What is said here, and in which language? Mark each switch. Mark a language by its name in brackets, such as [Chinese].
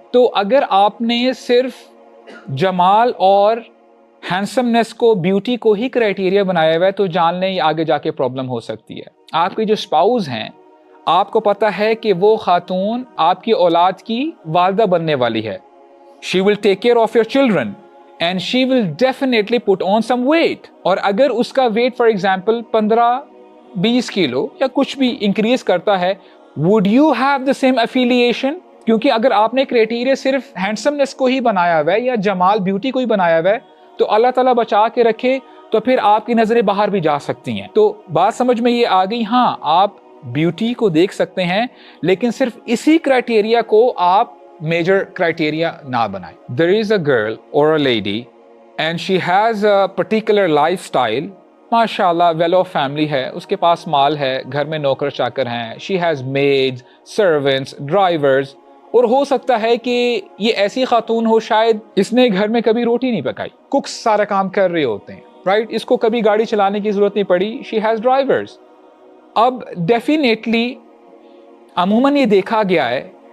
[Urdu] تو اگر آپ نے صرف جمال اور ہینڈسمنس کو, بیوٹی کو ہی کرائٹیریا بنایا ہوا ہے تو جان لیں یہ آگے جا کے پرابلم ہو سکتی ہے. آپ کی جو اسپاؤز ہیں, آپ کو پتا ہے کہ وہ خاتون آپ کی اولاد کی والدہ بننے والی ہے. [English] she will take care of your children and she will definitely put on some weight. [Urdu] اور اگر اس کا weight for example 15-20 کلو یا کچھ بھی انکریز کرتا ہے, [English] would you have the same affiliation؟ [Urdu] کیونکہ اگر آپ نے کرائٹیریا صرف ہینڈسمنس کو ہی بنایا ہوا ہے یا جمال بیوٹی کو ہی بنایا ہوا ہے تو اللہ تعالیٰ بچا کے رکھے تو پھر آپ کی نظریں باہر بھی جا سکتی ہیں. تو بات سمجھ میں یہ آ گئی. ہاں, آپ بیوٹی کو دیکھ سکتے ہیں لیکن صرف اسی کرائٹیریا کو آپ میجر کرائٹیریا نہ بنائیں. [English] There is a girl or a lady and she has a particular lifestyle. [Urdu] ماشاءاللہ ویل آف فیملی ہے, اس کے پاس مال ہے, گھر میں نوکر چاکر ہیں, [English] she has maids, servants, drivers. [Urdu] اور ہو سکتا ہے کہ یہ ایسی خاتون ہو شاید اس نے گھر میں کبھی روٹی نہیں پکائی, ککس سارا کام کر رہے ہوتے ہیں, رائٹ, اس کو کبھی گاڑی چلانے کی ضرورت نہیں پڑی, [English] she has drivers. [Urdu] اب ڈیفینیٹلی عموماً یہ دیکھا گیا ہے